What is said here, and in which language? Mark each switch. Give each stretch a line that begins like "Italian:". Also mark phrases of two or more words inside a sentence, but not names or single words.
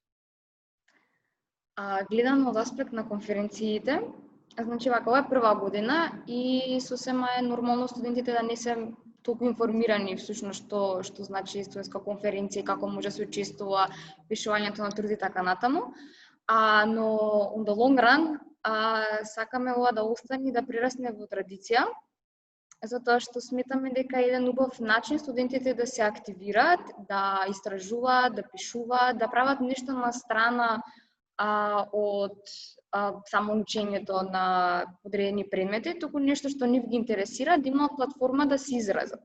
Macedonian: Гледано од аспект на конференциите, значи вака, ова е прва година и сосема е нормално студентите да не се толку информирани всушност што значи студентска конференција и како може да се учествува, пишувањето на труд и така натаму. Но
English: on the long run
Macedonian: сакаме ова да остане и да прерасне во традиција, затоа што сметаме дека е еден убав начин студентите да се активираат, да истражуваат, да пишуваат, да прават нешто на страна од само учењето на одредени предмети, туку нешто што нив ги интересира, да имаат платформа да се изразат.